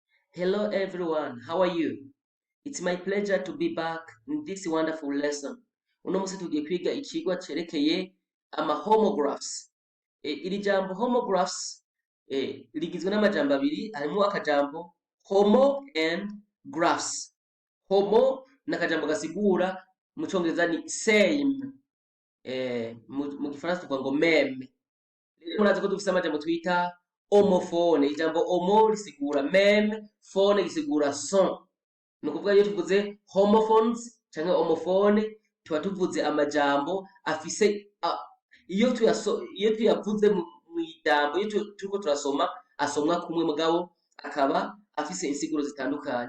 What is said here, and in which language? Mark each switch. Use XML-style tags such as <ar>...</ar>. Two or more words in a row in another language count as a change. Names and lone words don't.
<en>Hello everyone, how are you? It's my pleasure to be back in this wonderful lesson.</en> <rn>Uno musi tugiye kwiga icigwa cerekeye homographs. Iri jambo homographs rigizwe n'amajambo abiri, harimwo akajambo</rn> <en>homo and graphs.</en> <rn>Homo n'akajambo gasigura mu Congereza ni same, mu Gifaransa tuvuga ngo meme. Rero murazi ko dufise amajambo twita homophone. Ijambo homo risigura meme, phone risigura son. Nukuvuga iyo tuvuze homophones canke homophone tuba tuvuze amajambo afise iyo tuyavuze mw'ijambo, iyo turiko turasoma asomwa kumwe mugabo akaba afise insiguro zitandukanye.</rn>